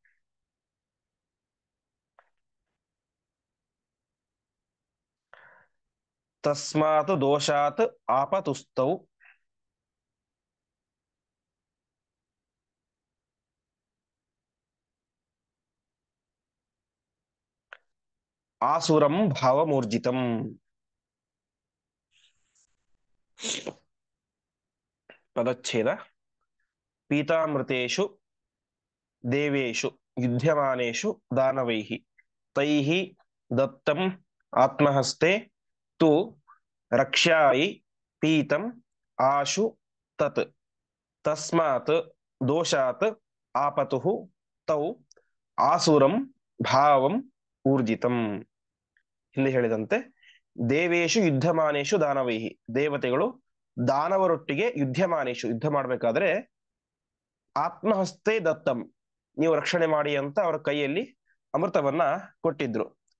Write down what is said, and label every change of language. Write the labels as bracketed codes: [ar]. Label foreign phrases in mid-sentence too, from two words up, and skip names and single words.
[sa] ತಸ್ಮಾತ್ ದೋಷಾತ್ ಆಪತುಸ್ತೌ ಆಸುರಂ ಭಾವಮೂರ್ಜಿತಂ. [kn] ಪದಚ್ಛೇದ. [sa] ಪೀತಾಮೃತೇಷು ದೇವೇಷು ಯುಧ್ಯಮಾನೇಷು ದಾನವೈಃ ತೈಃ ದತ್ತಂ ಆತ್ಮಹಸ್ತೆ ತು ರಕ್ಷ್ಯಾಯಿ ಪೀತಂ ಆಶು ತತ್. ತಸ್ಮಾತ್ ದೋಷಾತ್ ಆಪತುಃ ತೌ ಆಸುರಂ ಭಾವಂ ಊರ್ಜಿತಂ. [kn] ಹಿಂದೆ ಹೇಳಿದಂತೆ [sa] ದೇವೇಶು ಯುದ್ಧಮಾನೇಶು ದಾನವೈಹಿ, [kn] ದೇವತೆಗಳು ದಾನವರೊಟ್ಟಿಗೆ ಯುದ್ಧಮಾನೇಶು, ಯುದ್ಧ ಮಾಡ್ಬೇಕಾದ್ರೆ [sa] ಆತ್ಮಹಸ್ತೆ ದತ್ತಂ, [kn] ನೀವು ರಕ್ಷಣೆ ಮಾಡಿ ಅಂತ ಅವರ ಕೈಯಲ್ಲಿ ಅಮೃತವನ್ನ ಕೊಟ್ಟಿದ್ರು.